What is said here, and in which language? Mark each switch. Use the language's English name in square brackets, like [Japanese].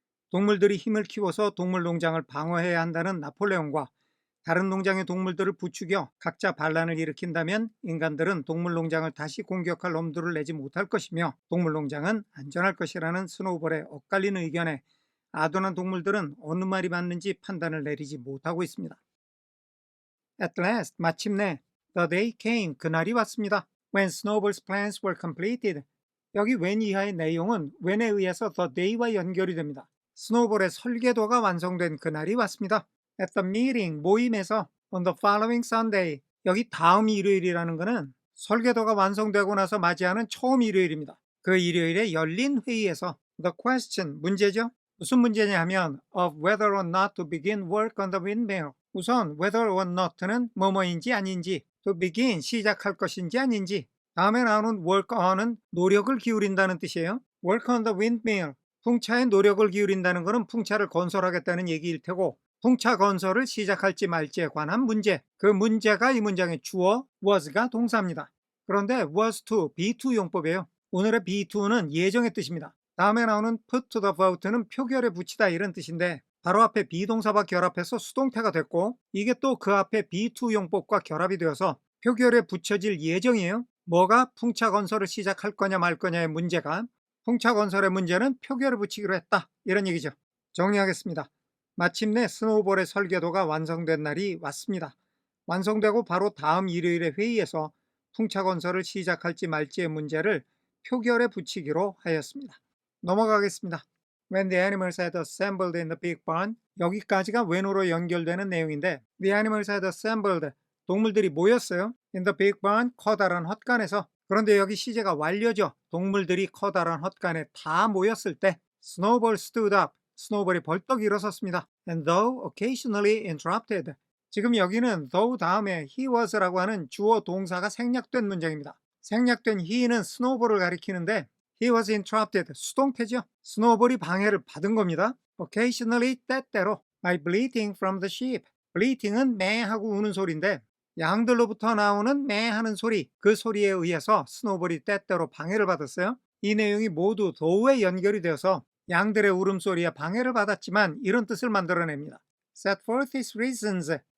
[Korean] 동물들이 힘을 키워서 동물농장을 방어해야 한다는 나폴레옹과 다른 농장의 동물들을 부추겨 각자 반란을 일으킨다면 인간들은 동물농장을 다시 공격할 엄두를 내지 못할 것이며 동물농장은 안전할 것이라는 스노우볼의 엇갈리는 의견에 아둔한 동물들은 어느 말이 맞는지 판단을 내리지 못하고 있습니다. [English] At last, [Korean] 마침내 [English] The day came, [Korean] 그날이 왔습니다. [English] When Snowball's plans were completed. [Korean] 여기 when 이하의 내용은 when에 의해서 the day와 연결이 됩니다. 스노우볼의 설계도가 완성된 그날이 왔습니다. [English] At the meeting, [Korean] 모임에서 [English] on the following Sunday. [Korean] 여기 다음 일요일이라는 것은 설계도가 완성되고 나서 맞이하는 처음 일요일입니다. 그 일요일에 열린 회의에서 [English] the question, [Korean] 문제죠. 무슨 문제냐 하면 [English] of whether or not to begin work on the windmill. [Korean] 우선 whether or not는 뭐뭐인지 아닌지, to begin 시작할 것인지 아닌지, 다음에 나오는 work on은 노력을 기울인다는 뜻이에요. [English] work on the windmill, [Korean] 풍차에 노력을 기울인다는 것은 풍차를 건설하겠다는 얘기일 테고, 풍차 건설을 시작할지 말지에 관한 문제, 그 문제가 이 문장의 주어 was가 동사입니다. 그런데 was to, be2 용법이에요. 오늘의 be2는 예정의 뜻입니다. 다음에 나오는 [English] put to the vote [Korean] 는 표결에 붙이다 이런 뜻인데 바로 앞에 비동사와 결합해서 수동태가 됐고 이게 또 그 앞에 be2 용법과 결합이 되어서 표결에 붙여질 예정이에요. 뭐가 풍차 건설을 시작할 거냐 말 거냐의 문제가 풍차 건설의 문제는 표결에 붙이기로 했다 이런 얘기죠. 정리하겠습니다. 마침내 스노우볼의 설계도가 완성된 날이 왔습니다. 완성되고 바로 다음 일요일의 회의에서 풍차 건설을 시작할지 말지의 문제를 표결에 붙이기로 하였습니다. 넘어가겠습니다. [English] When the animals had assembled in the big barn. [Korean] 여기까지가 when으로 연결되는 내용인데 [English] The animals had assembled. [Korean] 동물들이 모였어요. [English] In the big barn. [Korean] 커다란 헛간에서. 그런데 여기 시제가 완료죠. 동물들이 커다란 헛간에 다 모였을 때 [English] Snowball stood up. [Korean] 스노우볼이 벌떡 일어섰습니다. [English] And though occasionally interrupted. [Korean] 지금 여기는 though 다음에 he was라고 하는 주어 동사가 생략된 문장입니다. 생략된 he는 스노우볼을 가리키는데 [English] he was interrupted, [Korean] 수동태죠. 스노우볼이 방해를 받은 겁니다. [English] occasionally, [Korean] 때때로 [English] by bleating from the sheep. [Korean] bleating은 매하고 우는 소리인데 양들로부터 나오는 매하는 소리, 그 소리에 의해서 스노우볼이 때때로 방해를 받았어요. 이 내용이 모두 though에 연결이 되어서 양들의 울음소리에 방해를 받았지만 이런 뜻을 만들어냅니다. [English] set forth his reasons.